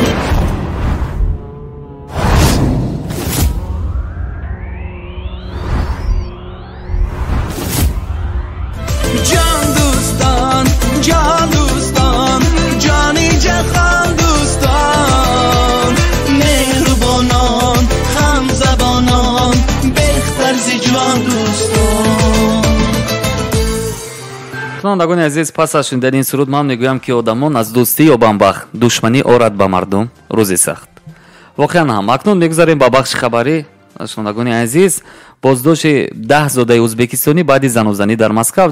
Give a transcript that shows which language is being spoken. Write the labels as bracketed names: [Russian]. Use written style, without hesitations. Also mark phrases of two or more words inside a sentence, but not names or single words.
[Persian] جان دوستان، جان دوستان، جانی جهان دوستان، مهربانان هم زبانان بهتر زی جان دوستان. [Tajik] шунавандагони азиз, пас аз шунидани ин суруд ман мегӯям ки одамон аз дӯстӣ ёбанд бахт, душманӣ орад ба мардум рӯзи сахт. воқеан ҳам акнун мегузарем ба бахши хабарӣ. шунавандагони азиз, боздошти 10 зодаи ӯзбекистонӣ баъди занозанӣ дар Москав.